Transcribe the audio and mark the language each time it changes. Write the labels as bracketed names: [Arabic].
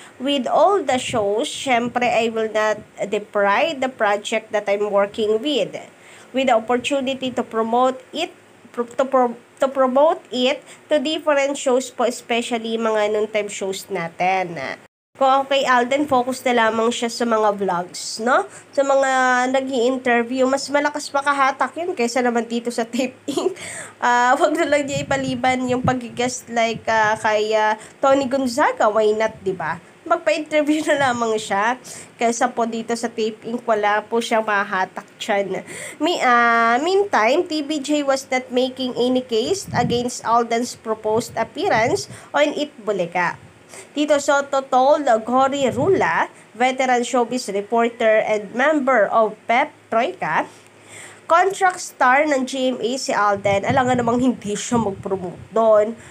[English] with all the shows, syempre I will not deprive the project that I'm working with the opportunity to promote it, to promote it to different shows po, especially [Filipino] mga noontime shows natin. Kung kay Alden, focus na lamang siya sa mga vlogs, no? Sa mga nag-i-interview, mas malakas makahatak yun kaysa naman dito sa Tape Inc. Wag na lang niya ipaliban yung pag-guest like kay Tony Gonzaga, [English] why not, [Filipino] diba? Magpa-interview na lamang siya kaysa po dito sa Tape Inc. Wala po siyang mahatak dyan. [English] Meantime, TVJ was not making any case against Alden's proposed appearance on Itbulaga. Tito Soto told Cory Rula, veteran showbiz reporter and member of Pep Troika, contract star [Filipino] ng GMA si Alden, alam nga namang hindi siya mag-promote doon.